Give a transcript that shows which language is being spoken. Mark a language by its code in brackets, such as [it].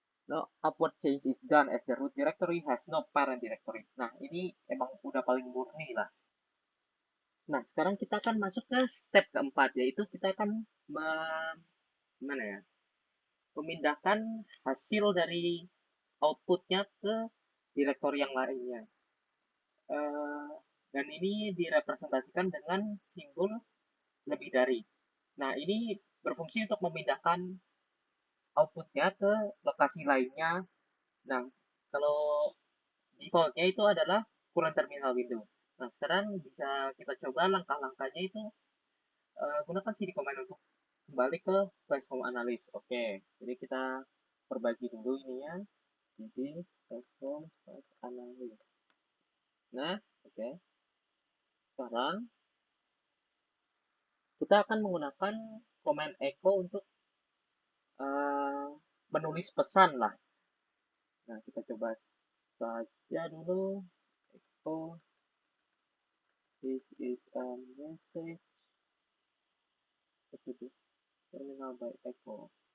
[en] No upward change is done as the root directory has no parent directory. [id] Nah, ini emang udah paling murni lah. Nah, sekarang kita akan masuk ke step keempat, yaitu kita akan mana ya? Memindahkan hasil dari outputnya ke direktori yang lainnya. Eh, dan ini direpresentasikan dengan simbol lebih dari. Nah, ini berfungsi untuk memindahkan outputnya ke lokasi lainnya. Nah, kalau defaultnya itu adalah current terminal window. Nah, sekarang bisa kita coba langkah-langkahnya itu gunakan CD command untuk kembali ke flash home analyst. Oke, jadi kita perbagi dulu ininya. Jadi flash home flash analyst. Nah, oke. Sekarang kita akan menggunakan command echo untuk eh, menulis pesan lah. Nah, kita coba saja dulu. [en] Echo, this is a message to the terminal by echo.